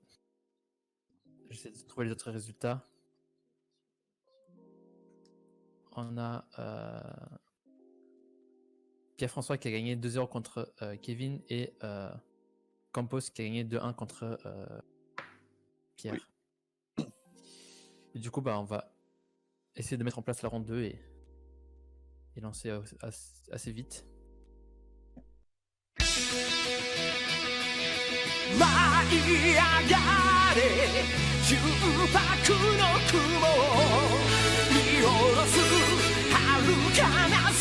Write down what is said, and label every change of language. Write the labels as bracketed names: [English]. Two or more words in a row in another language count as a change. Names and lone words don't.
[French] J'essaie de trouver les autres résultats. On a Pierre-François qui a gagné 2-0 contre Kevin et Campos qui a gagné 2-1 contre Pierre. Oui. Et du coup, bah, on va essayer de mettre en place la ronde 2 et lancer assez vite. [Japanese] 舞い上がれ純白の雲を見下ろす遥かな